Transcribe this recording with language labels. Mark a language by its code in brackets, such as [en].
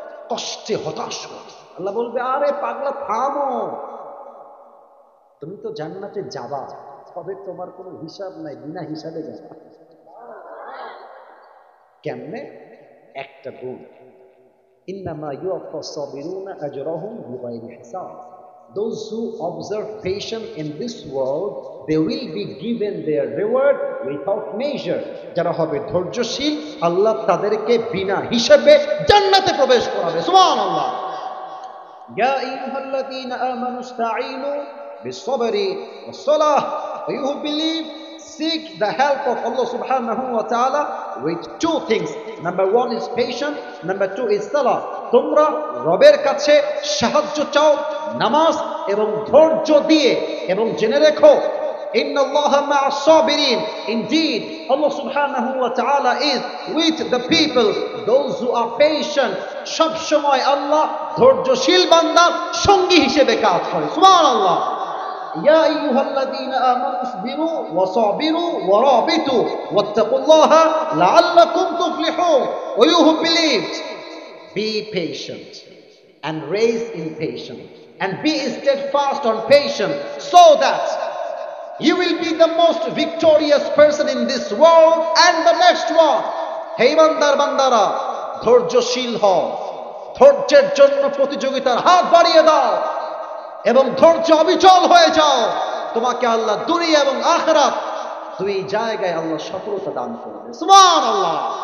[bn] কষ্টে হতাশ হবে। আল্লাহ বলবে, আরে পাগলা থামো, তুমি তো জান্নাতে যাবা, তবে তোমার কোনো হিসাব নাই, বিনা হিসাবে যাবা। কেমনে? একটা গুণ, [ar] ইন্নামা ইউওয়াফাস সাবিরুনা আজরাহুম বিগাইরি হিসাব। [en] Those who observe patience in this world, they will be given their reward without measure. [bn] যারা হবে ধৈর্যশীল, আল্লাহ তাদেরকে বিনা হিসাবে জান্নাতে প্রবেশ করাবে। সুবহানাল্লাহ। [ar] ইয়া আইয়ুহাল্লাযীনা আমানু ইসতাঈনু বিস-সাবরি ওয়াস-সালাহ। [en] You who believe, seek the help of Allah subhanahu wa ta'ala with 2 things. Number 1 is patience, number 2 is salah. [bn] তোমরা রবের কাছে সাহায্য চাও নামাজ এবং ধৈর্য দিয়ে, এবং জেনে রেখো [ar] ইন্নাল্লাহা মা'আস সাবিরিন, [en] indeed Allah subhanahu wa ta'ala is with the people, those who are patient. [bn] সব সময় আল্লাহ ধৈর্যশীল বান্দার সঙ্গী হিসেবে কাজ করে। [ar] সুবহানাল্লাহ। يا أيها الذين آمنوا اصبروا وصابروا ورابطوا واتقوا الله لعلكم تفلحون. [en] O you who believed, be patient and raise in patience and be steadfast on patience, so that you will be the most victorious person in this world and the next one. [bn] Hey bandar bandara, ধৈর্যশীল হও, ধৈর্যের জন্য প্রতিযোগিতার হাত বাড়িয়ে দাও এবং ধৈর্য অবিচল হয়ে যাও। তোমাকে আল্লাহ দুনিয়া এবং আখিরাত 2 জায়গায় আল্লাহ সফলতা দান করবে। সুবহানাল্লাহ।